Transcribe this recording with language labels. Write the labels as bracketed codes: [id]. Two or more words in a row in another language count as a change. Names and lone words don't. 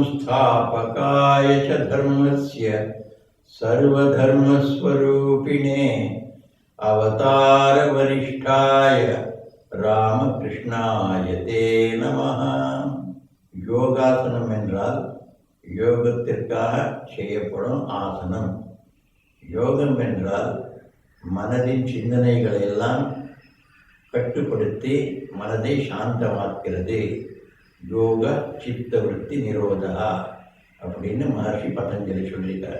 [sa] संस्थापकाय च धर्मस्य सर्वधर्मस्वरूपिणे अवतारवरिष्ठाय रामकृष्णाय ते नमः. [ta] யோகாசனம் என்றால் யோகத்திற்காக செய்யப்படும் ஆசனம். யோகம் என்றால் மனதின் சிந்தனைகளை எல்லாம் கட்டுப்படுத்தி மனதை சாந்தமாக்கிறது. [sa] योग चित्त वृत्ति निरोधः [ta] அப்படின்னு மகர்ஷி பதஞ்சலி சொல்லியிருக்கார்.